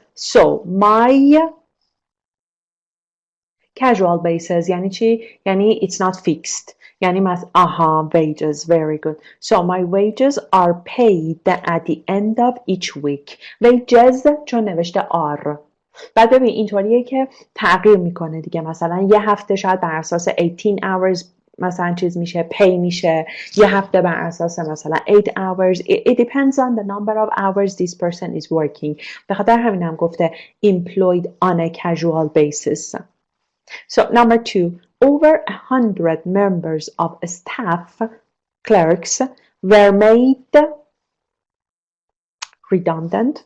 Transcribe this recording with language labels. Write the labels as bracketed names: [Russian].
[English] So my casual basis [Persian] یعنی چی؟ یعنی [English] it's not fixed. [Persian] یعنی [English] wages, very good. So my wages are paid at the end of each week. [Persian] wages چون نوشته are. بعد ببین اینطوریه که تغییر میکنه دیگه، مثلا یه هفته شاید بر اساس [English] 18 hours [Persian] مثلا چیز میشه پی میشه، یه هفته بر اساس مثلا [English] 8 hours. It depends on the number of hours this person is working. [Persian] به خاطر همینم گفته [English] employed on a casual basis. So number two, over 100 members of staff, clerks, were made redundant.